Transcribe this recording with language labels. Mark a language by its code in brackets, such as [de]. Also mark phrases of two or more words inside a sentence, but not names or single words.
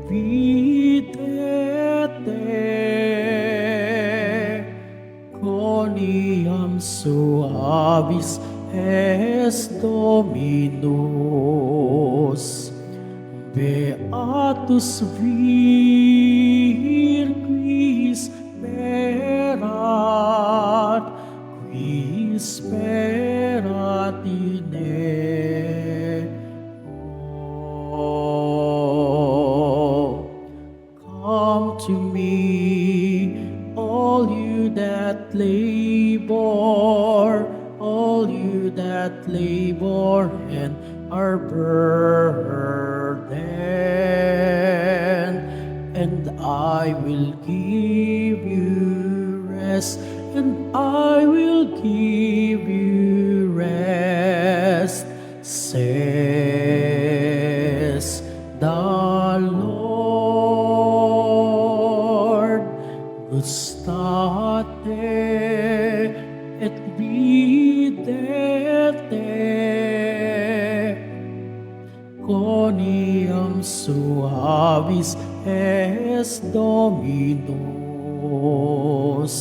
[la] videte coniam suavis est Dominus. Beatus vir qui sperat, qui sperat in [en] Come to me, all you that labor, and are burdened, and I will give you rest, and I will give you rest, says the Lord. [la] Gustate et videte coniam suavis est Dominus.